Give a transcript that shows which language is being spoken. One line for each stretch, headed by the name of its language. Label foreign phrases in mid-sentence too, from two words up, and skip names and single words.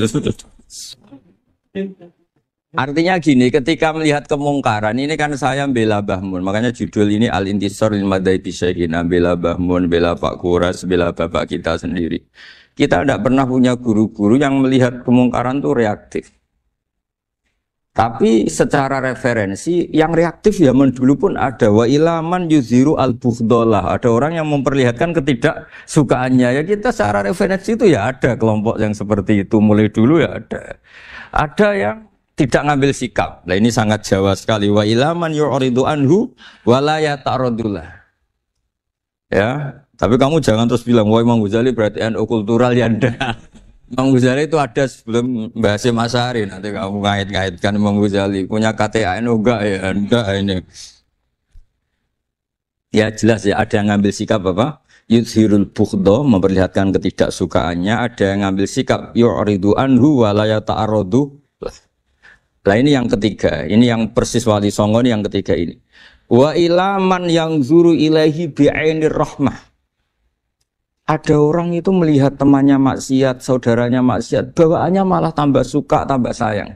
Indonesian: Artinya gini, ketika melihat kemungkaran, ini kan saya bela Bahmun, makanya judul ini Al-Intisar lil Madhhabi Syekhina, bela Bahmun, bela Pak Kuras, bela bapak kita sendiri. Kita tidak pernah punya guru-guru yang melihat kemungkaran itu reaktif. Tapi secara referensi, yang reaktif ya dulu pun ada.
Arabic: Wa ilaman yuziru al-bughdalah.
Indonesian: Ada orang yang memperlihatkan ketidaksukaannya. Ya kita secara referensi itu ya ada kelompok yang seperti itu. Mulai dulu ya ada. Ada yang tidak ngambil sikap. Nah ini sangat Jawa sekali.
Arabic: Wa ilaman yu'ridu anhu wa la yata'radullah.
Indonesian: Ya, tapi kamu jangan terus bilang, wah Imam Ghazali berarti NU kultural ya ndak. Imam Ghazali itu ada sebelum bahas Mas Ari, nanti kamu ngait-ngaitkan Imam Ghazali punya KTA NU enggak ya, enggak ini. Ya jelas ya, ada yang ngambil sikap apa?
Arabic: Yudhirul bughdo,
Indonesian: memperlihatkan ketidaksukaannya, ada yang ngambil sikap
Arabic: yu'ridu anhu wa la yata'arradu.
Indonesian: Nah ini yang ketiga, ini yang persis Wali Songo ini yang ketiga ini.
Arabic: Wa ilaman yang zuru ilaihi bi'ainir rahmah.
Indonesian: Ada orang itu melihat temannya maksiat, saudaranya maksiat, bawaannya malah tambah suka, tambah sayang.